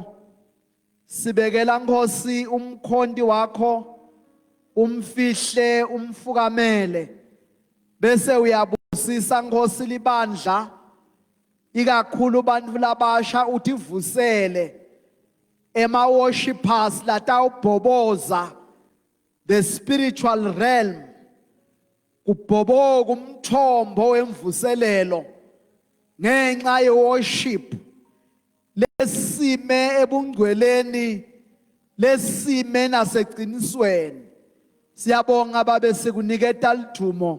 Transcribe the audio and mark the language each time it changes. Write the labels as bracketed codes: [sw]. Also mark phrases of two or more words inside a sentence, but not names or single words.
[ss] Sibekela Nkosi umkhondi wakho. Umfihle umfukamele. Bese uyabusisa Nkosi libandla. Ikakhulu bantfu labasha uthi vusele. Ema worshippers latawubhoboza [en] the spiritual realm. [ss] Kubhoboka umthombo wemvuselelo. Ngenxa ye-worship lesime ebungcweleni lesime naseqinisweni. Siyabonga babe sikuniketa lithumo.